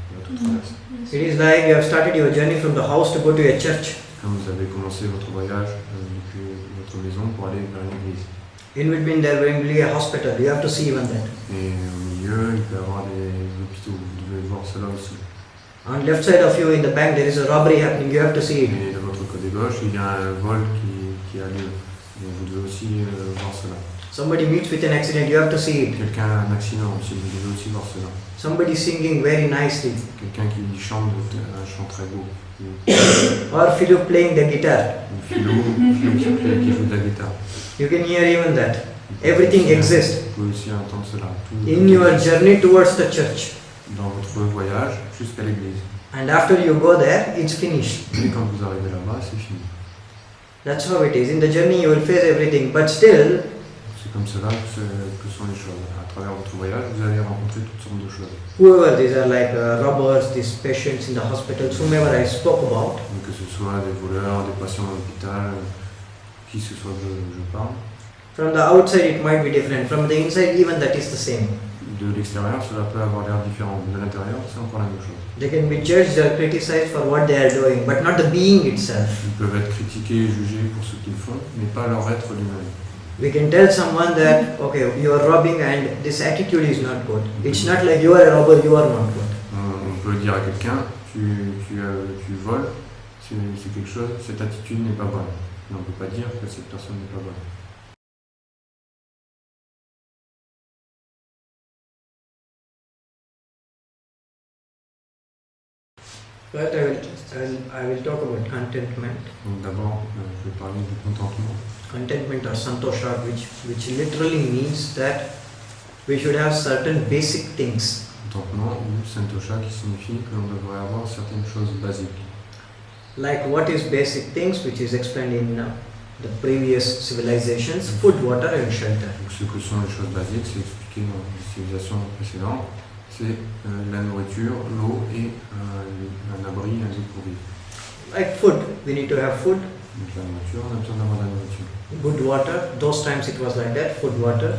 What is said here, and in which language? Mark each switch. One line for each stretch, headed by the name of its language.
French: Elle va tout traverser.
English: It is like you have started your journey from the house to go to a church.
French: Comme vous avez commencé votre voyage depuis votre maison pour aller vers une église.
English: In between there will be a hospital. You have to see even that.
French: Et au milieu, il peut y avoir des hôpitaux. Vous devez voir cela aussi.
English: On left side of you in the bank there is a robbery happening. You have to see it.
French: Et de votre côté gauche, il y a un vol qui a lieu. Et vous devez aussi voir cela.
English: Somebody meets with an accident. You have to see it.
French: Quelqu'un a un accident aussi, vous devez aussi voir cela.
English: Somebody singing very nicely.
French: Quelqu'un qui chante un chant très beau.
English: Or Philip playing the guitar.
French: Ou Philo qui joue de la guitare.
English: You can hear even that. Everything exists.
French: Vous pouvez aussi entendre cela. Tout
English: In your journey towards the church.
French: dans votre voyage jusqu'à l'église.
English: And after you go there, it's finished.
French: Et quand vous arrivez là-bas, c'est fini.
English: That's how it is. In the journey you will face everything. But still,
French: C'est comme cela que sont les choses. À travers votre voyage, vous allez rencontrer toutes sortes de choses.
English: Whoever these are like robbers, these patients in the hospitals, whomever I spoke about,
French: Donc, que ce soit des voleurs, des patients à l'hôpital, qui que ce soit je parle.
English: from the outside it might be different, from the inside even that is the same.
French: De l'extérieur, cela peut avoir l'air différent. De l'intérieur, c'est encore la même chose.
English: They can be judged or criticized for what they are doing, but not the being itself.
French: Ils peuvent être critiqués et jugés pour ce qu'ils font, mais pas leur être lui-même.
English: We can tell someone that, okay, you are robbing and this attitude is not good. It's not like you are a robber, you are not good.
French: On peut dire à quelqu'un, tu voles, c'est quelque chose, cette attitude n'est pas bonne. Mais on ne peut pas dire que cette personne n'est pas bonne.
English: First, I will talk about contentment.
French: Donc d'abord, je vais parler du contentement.
English: Contentment or santosha, which literally means that we should have certain basic things.
French: Contentement ou santosha qui signifie que l'on devrait avoir certaines choses basiques.
English: Like what is basic things, which is explained in the previous civilizations, food, water and shelter.
French: Donc ce que sont les choses basiques, c'est expliqué dans les civilisations précédentes. C'est la nourriture, l'eau et un abri, un lieu pour vivre.
English: Like food, we need to have food.
French: Donc la nourriture, on a besoin d'avoir de la nourriture.
English: Good water, those times it was like that, food, water.